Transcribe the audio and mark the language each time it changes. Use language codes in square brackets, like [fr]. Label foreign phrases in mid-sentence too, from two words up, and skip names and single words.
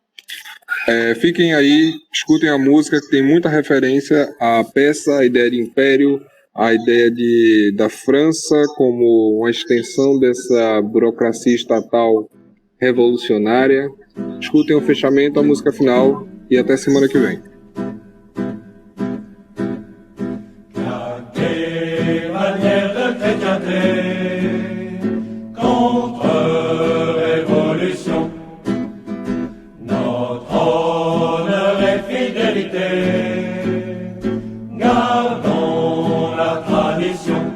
[pt] Fiquem aí, escutem a música, que tem muita referência à peça, à ideia de império, à ideia da França como uma extensão dessa burocracia estatal revolucionária. Escutem o fechamento, a música final, e até semana que vem. [fr] La terre chrétienté, contre-révolution. Notre honneur et fidélité, gardons la tradition.